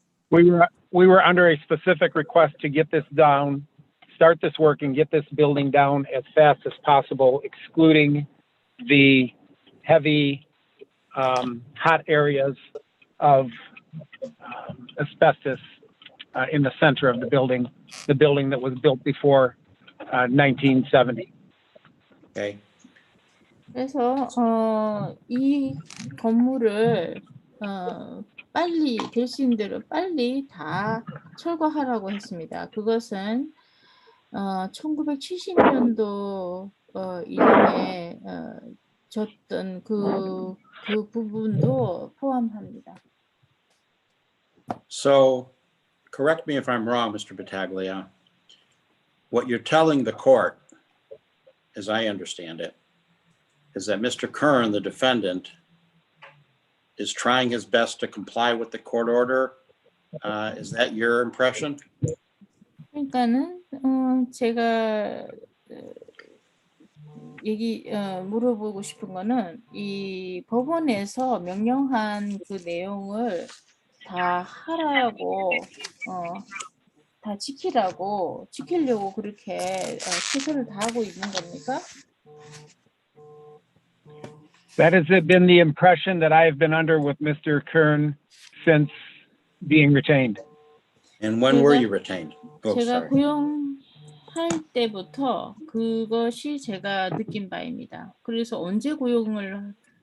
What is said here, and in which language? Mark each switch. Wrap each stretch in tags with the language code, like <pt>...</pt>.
<en>We were under a specific request to get this down, start this work and get this building down as fast as possible, excluding the heavy, hot areas of asbestos in the center of the building that was built before 1970. Okay.</en> <ko>그래서 이 건물을 빨리 될 수 있는 대로 빨리 다 철거하라고 했습니다. 그것은 1970년도 이전에 졌던 그 부분도 포함합니다.</ko> <en>So, correct me if I'm wrong, Mr. Battaglia. What you're telling the court, as I understand it, is that Mr. Kern, the defendant, is trying his best to comply with the court order. Is that your impression?</en> <ko>그러니까는 제가 물어보고 싶은 거는 이 법원에서 명령한 그 내용을 다 하라고 다 지키려고 그렇게 최선을 다하고 있는 겁니까?</ko> <en>That has been the impression that I have been under with Mr. Kern since being retained. And when were you retained? Oh,</en> <ko>제가</ko> <en>sorry.</en> <ko>고용할 때부터 그것이 제가 느낀 바입니다. 그래서 언제 고용됐습니까?</ko>